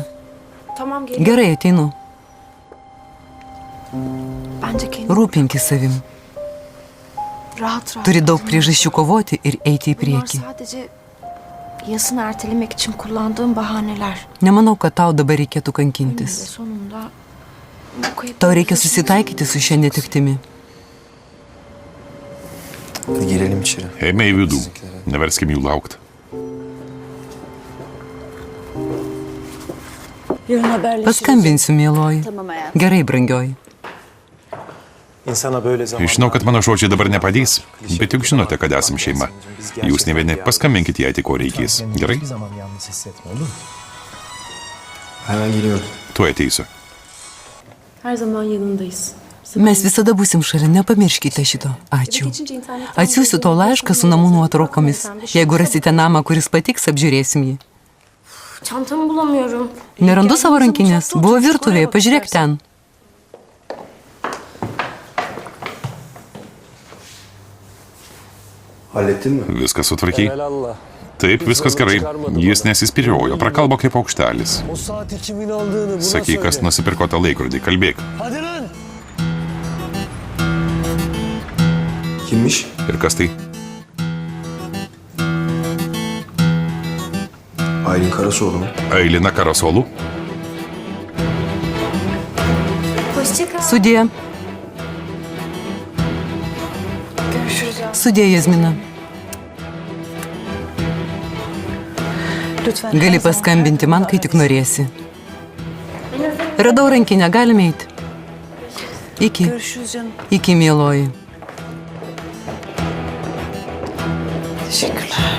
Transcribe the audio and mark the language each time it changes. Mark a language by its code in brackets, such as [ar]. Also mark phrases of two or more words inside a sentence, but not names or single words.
[lt] Gerai, ateinu. Rūpinkis savim. Turi daug priežasčių kovoti ir eiti į priekį. [tr] Yasını ertelemek için kullandığım bahaneler. [lt] Nemanau, kad tau dabar reikėtų kankintis. [tr] Sonunda [lt] Tau reikia susitaikyti su šia netiktimi. [tr] Hadi girelim içeri. [lt] Eime į vidų. Neverskim jų laukti. Paskambinsiu, mieloji. Gerai, brangioji. [tr] İnsana böyle zaman. [lt] Žinau, kad mano žodžiai dabar nepadės, bet juk žinote, kad esam šeima. Jūs ne vieni, paskambinkite, jei tik ko reikės. Gerai? [tr] Hiçbir zaman yalnız hissetme, olur mu? Hemen geliyorum. [lt] Tuoj ateisiu. [tr] Her zaman yanındayız. [lt] Mes visada būsim šalia, nepamirškite šito. Ačiū. Atsiųsiu tau laišką su namų nuotraukomis. Jeigu rasite namą, kuris patiks, apžiūrėsim jį. [tr] Çantamı bulamıyorum. [lt] Nerandu savo rankinės. Buvo virtuvėje, pažiūrėk ten. [tr] Hallettin mi? [lt] Viskas sutvarkiai? [tr] Allah. [lt] Taip, viskas gerai. Jis nesispyriojo, prakalbo kaip aukštelis. [tr] O saati kimin aldığını buna [lt] Sakyk, [tr] söyle. [lt] kas nusipirko tą laikrodį, kalbėk. [tr] Hadi lan! Kimmiş? [lt] Ir kas tai? [tr] Aylin Karasoğlu mu? [lt] Eilina Karasolų? Sudie. Sudie, Jazmina. Gali paskambinti man, kai tik norėsi. Radau rankinę, galime eiti. Iki. [tr] Görüşürüz canım. [lt] Iki, mieloji. [tr] Teşekkürler.